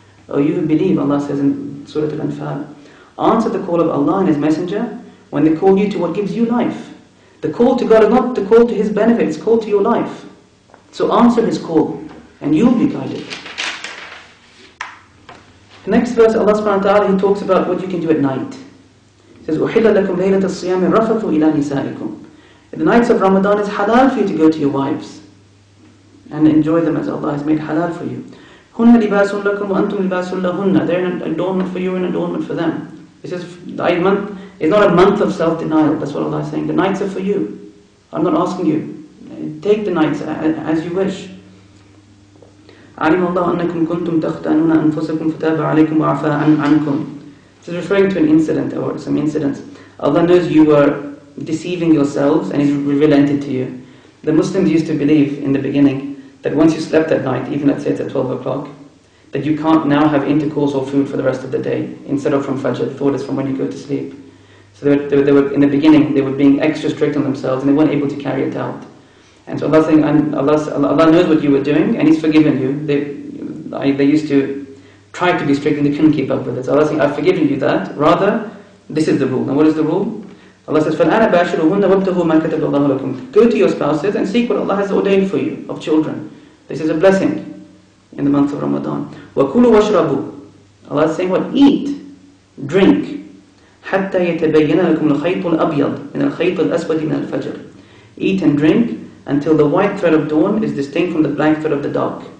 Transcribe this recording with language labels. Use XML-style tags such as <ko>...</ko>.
<en>O you who believe, Allah says in Surah Al-Anfal, answer the call of Allah and His Messenger when they call you to what gives you life. The call to God is not the call to His benefit, it's call to your life. So answer His call and you'll be guided. The next verse, Allah subhanahu wa ta'ala, He talks about what you can do at night. He says,</en> <ar>أُحِلَّ لَكُمْ لَيْلَةَ الصِّيَامِ الرَّفَثُ إِلَى نِسَائِكُمْ.</ar> <en>In the nights of Ramadan, it's halal for you to go to your wives and enjoy them as Allah has made halal for you.</en> <ar>هُنَّ لِبَاسٌ لَكُمْ وَأَنْتُمْ لِبَاسٌ لَهُنَّ.</ar> <en>They're an adornment for you and an adornment for them. This is the month. It's not a month of self-denial. That's what Allah is saying. The nights are for you. I'm not asking you. Take the nights as you wish.</en> <ar>عَلِمَ اللَّهُ أَنَّكُمْ كُنْتُمْ تَخْتَانُونَ أَنفُسَكُمْ فَتَابَ عَلَيْكُمْ وَعَفَى عَنْكُمْ.</ar> <en>This is referring to an incident or some incidents. Allah knows you were deceiving yourselves and He's relented to you. The Muslims used to believe in the beginning that once you slept at night, even let's say it's at 12 o'clock, that you can't now have intercourse or food for the rest of the day. Instead of from Fajr, the thought is from when you go to sleep. So they were in the beginning, they were being extra strict on themselves and they weren't able to carry it out. And so Allah saying, Allah knows what you were doing and He's forgiven you. They used to try to be strict and they couldn't keep up with it. So Allah saying, I've forgiven you that. Rather, this is the rule. Now what is the rule? Allah says,</en> <ar>فَالْآنَ بَاشِرُهُنَّ وَابْتَغُوا مَا كَتَبَ اللَّهُ لَكُمْ.</ar> <en>Go to your spouses and seek what Allah has ordained for you of children. This is a blessing in the month of Ramadan.</en> <ar>وَكُلُوا وَاشْرَبُوا.</ar> <en>Allah is saying what? Eat, drink.</en> <ar>حَتَّى يَتَبَيَّنَ لَكُمُ الْخَيْطُ الْأَبْيَضُ مِنَ الْخَيْطِ الْأَسْوَدِ مِنَ الْفَجْرِ.</ar> <en>Eat and drink until the white thread of dawn is distinct from the black thread of the dark.</en>